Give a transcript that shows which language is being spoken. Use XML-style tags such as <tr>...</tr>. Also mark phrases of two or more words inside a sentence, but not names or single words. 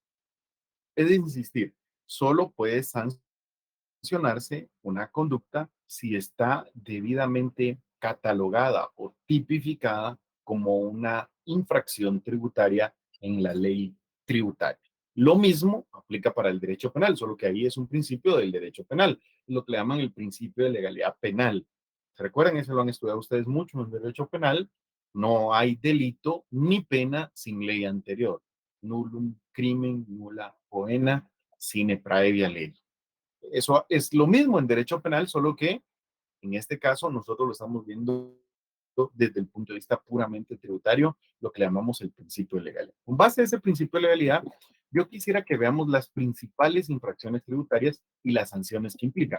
<es>Es de insistir, solo puede sancionarse una conducta si está debidamente catalogada o tipificada como una infracción tributaria en la ley tributaria. Lo mismo aplica para el derecho penal, solo que ahí es un principio del derecho penal, lo que le llaman el principio de legalidad penal. ¿Se recuerdan? Eso lo han estudiado ustedes mucho en el derecho penal. No hay delito ni pena sin ley anterior.</es> <la>Nullum crimen, nulla poena, sine praevia ley.</la> <es>Eso es lo mismo en derecho penal, solo que en este caso nosotros lo estamos viendo desde el punto de vista puramente tributario, lo que le llamamos el principio de legalidad. Con base a ese principio de legalidad, yo quisiera que veamos las principales infracciones tributarias y las sanciones que implican.</es>